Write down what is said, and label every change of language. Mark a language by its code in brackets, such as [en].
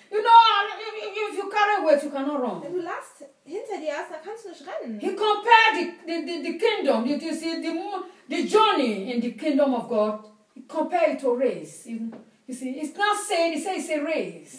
[en] You know, if you carry weights, you cannot run. [de] Wenn du last hinter dir hast, dann kannst du nicht rennen. [en] He compared the kingdom. You see the journey in the kingdom of God. He compared it to race. You see, it's not saying, it says it's a race.